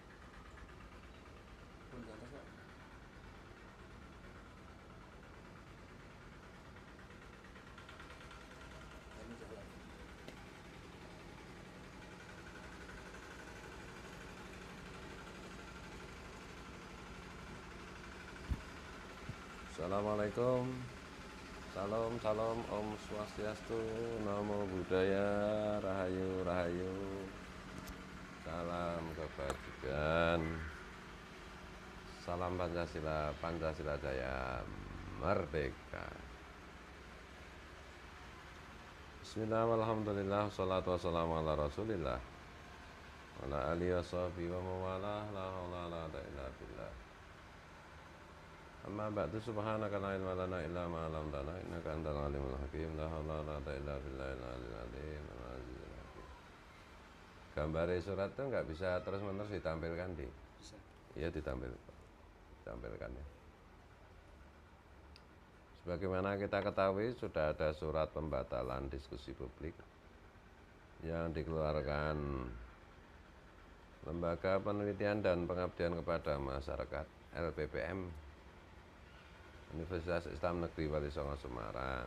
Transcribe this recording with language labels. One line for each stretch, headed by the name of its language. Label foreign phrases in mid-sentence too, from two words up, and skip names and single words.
Indonesian: Pun di atas kok. Ini jalan. Assalamualaikum. Salam, salam, Om Swastiastu, Namo Buddhaya, Rahayu, Rahayu. Salam kebajikan. Salam Pancasila, Pancasila Jaya, Merdeka.
Arabic: بسم الله، الحمد لله، صلاة والسلام على رسول الله على آله وصحبه ومولاه، لا حول لا قوة إلا بالله. أما بعد، سبحانك لا علم لنا إلا ما علمتنا إنك أنت العليم الحكيم، لا حول ولا قوة إلا بالله العلي العظيم، العزيز الحكيم.
Indonesian: Gambar surat itu nggak bisa terus-menerus ditampilkan di. Bisa. Iya ditampilkan ya. Sebagaimana kita ketahui sudah ada surat pembatalan diskusi publik yang dikeluarkan Lembaga Penelitian dan Pengabdian kepada Masyarakat LPPM Universitas Islam Negeri Wali Songo Semarang.